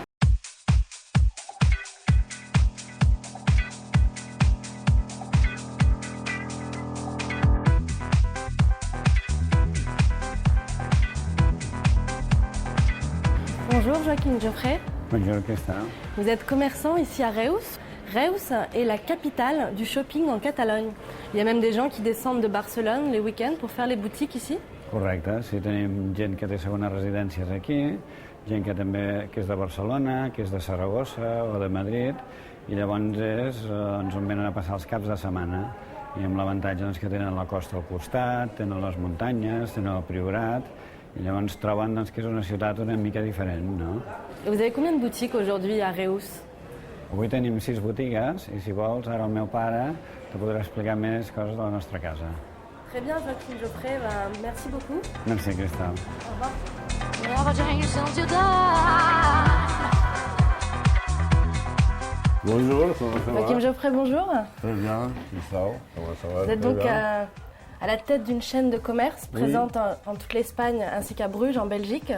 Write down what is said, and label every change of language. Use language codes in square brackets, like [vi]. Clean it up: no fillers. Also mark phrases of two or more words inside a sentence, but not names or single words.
[fr] Bonjour Joaquim Jofré. Bonjour Christophe. Vous êtes commerçant ici à Reus. Reus est la capitale du shopping en Catalogne. Il y a même des gens qui descendent de Barcelone les week-ends pour faire les boutiques ici. [ca] Correcte, sí, tenim gent que té segones residències aquí, gent que també que és de Barcelona, que és de Saragossa o de Madrid, i llavors ens en venen a passar els caps de setmana. I amb l'avantatge que tenen la costa al costat, tenen les muntanyes, tenen el Priorat, i llavors troben que és una ciutat una mica diferent, no? [fr] Et vous avez combien de boutiques aujourd'hui à Reus? [ca] Avui tenim 6 botigues i si vols, ara el meu pare te podrà explicar més coses de la nostra casa. [fr] Très bien, Joaquim Jofré, merci beaucoup. Merci, Christophe. Au revoir. Bonjour, comment ça va? Joaquim Jofré, bonjour. Très bien, Christophe, comment ça va? Vous êtes donc à la tête d'une chaîne de commerce présente en toute l'Espagne ainsi qu'à Bruges, en Belgique.